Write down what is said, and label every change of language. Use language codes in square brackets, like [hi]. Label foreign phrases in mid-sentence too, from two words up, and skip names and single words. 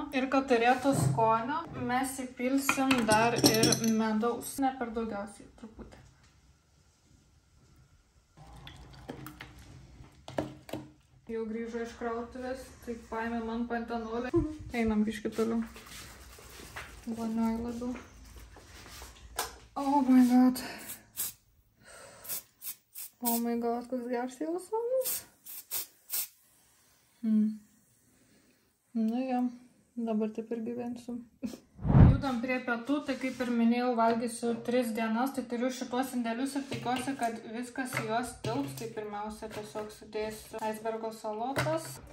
[lt] Ir kad turėtų skonio, mes įpilsim dar ir medaus. Ne per daugiausiai, truputį. Jau grįžo iš krautuvės, tai paėmė man pantenolį. Einam biškį toliau. Vonioj labiau. [en] Oh my god. Oh my god, [lt] koks geras jausmas. Nu jo, dabar taip ir gyvensiu. Judam prie pietų, tai kaip ir minėjau, valgysiu 3 dienas, tai turiu šitos indelius ir tikiuosi, kad viskas į juos tilps. Tai pirmiausia tiesiog sudėsiu icebergo salotas.